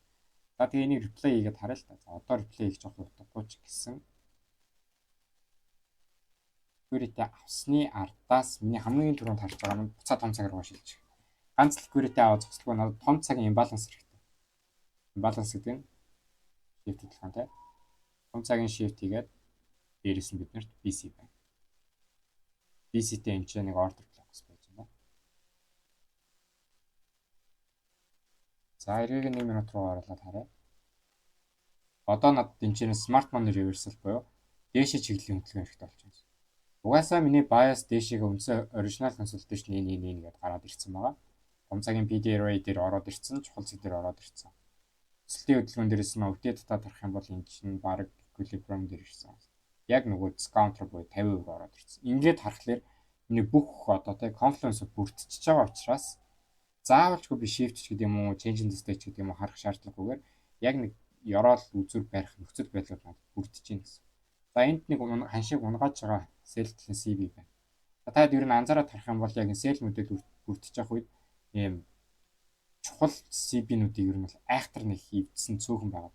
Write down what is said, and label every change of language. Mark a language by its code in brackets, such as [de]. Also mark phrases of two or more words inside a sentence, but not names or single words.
[mn] За тэгээ энийг replay хийгээд харъя л та. За одоо replay хийж жоох утгагүй ч гэсэн liquidity авсны ардаас миний хамгийн түрүүнд харж байгаа нь буцаа том цаг руу шилжих. Ганц liquidity аваад зогсдоггүй надад том цагийн imbalance хэрэгтэй. Imbalance гэдэг нь shift хөдөлгөөн те. Том цагийн shift хийгээд дээрээс нь биднэрт BC байна. BC-тэй энэ ч нэг [en] order blocks [mn] байж байна. За эргийг 1 минут руу оруулаад харъя. Одоо надад энэ чинь [en] smart money reversal [mn] буюу дээшээ чиглэлийн хөдөлгөөн хэрэгтэй болчихсон. Угаасаа миний bias дээшээгээ үндсэн [en] original consolidation [mn] энэ гэдээ гараад ирсэн байгаа. Том цагийн PDRA дээр ороод ирсэн, чухал цаг дээр ороод ирсэн. Өсөлтийн хөдөлгөөн дээрээс нь өвдөд татаад харах юм бол энэ чинь баг equilibrium дээр ирсэн. Яг нөгөө discount буюу 50% ороод ирсэн. Ингээд харахаар миний бүх одоо confluence бүрдчихэж байгаа учраас заавалчгүй би shift ч гэдэг юм уу, [en] change in the state [mn] ч гэдэг юм уу харах шаардлагагүйгээр яг нэг ёроол үзүр барих нөхцөл байдлаар надад бүрдэж байна гэсэн. За энд нэг ханшиг унгааж байгаа sell-ийн CB байна. За таад ер нь анзаараад харах юм бол яг энэ sell модель бүрдэж явах үед ийм чухал CB-нүүдийг ер нь бол айхтар нэг хөвдсөн цөөхөн байгаа.